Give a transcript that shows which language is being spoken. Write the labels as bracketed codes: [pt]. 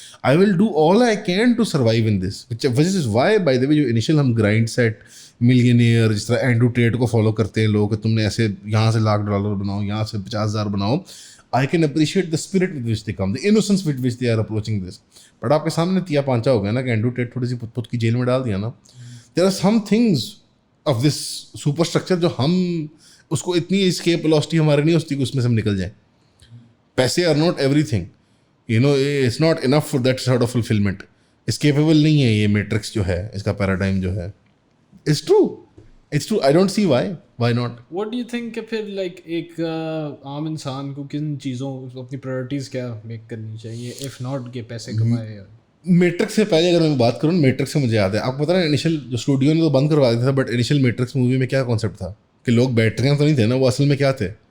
[en] I will do all I can to survive in this, which is why by the [hi] way जो initial हम grind set millionaire जिस तरह Andrew Tate को follow करते हैं लोग, तुमने ऐसे यहाँ से $1,00,000 बनाओ, यहाँ से 50,000 बनाओ. [en] I can appreciate the spirit with which they come, the innocence with which they are approaching this. [hi] But आपके सामने तिया पांचा हो गया ना कि एंड्रू टेट थोड़ी सी पुत की जेल में डाल दिया ना. [en] There are some things of this superstructure [hi] जो हम उसको इतनी escape velocity हमारे नहीं होती कि उसमें से हम निकल जाएं. [en] पैसे are not everything. You know, it's not enough for that sort of fulfillment. [hi] Escapable नहीं है ये मैट्रिक्स जो है, इसका पैराडाइम जो है. [en] It's true. It's true. I don't see why. Why not? What do you think [hi] कि फिर like एक आम इंसान को किन चीज़ों अपनी प्रायोरिटीज़ क्या मेक करनी चाहिए if not कि पैसे कमाए यार. मैट्रिक्स से पहले अगर मैं बात करूँ, मैट्रिक्स से मुझे याद है, आपको पता है इनिशियल जो स्टूडियो ने तो बंद करवा दिया था, बट इनिशियल मैट्रिक्स मूवी में क्या कॉन्सेप्ट था कि लोग बैटरियाँ तो नहीं थे ना, वो असल में क्या थे.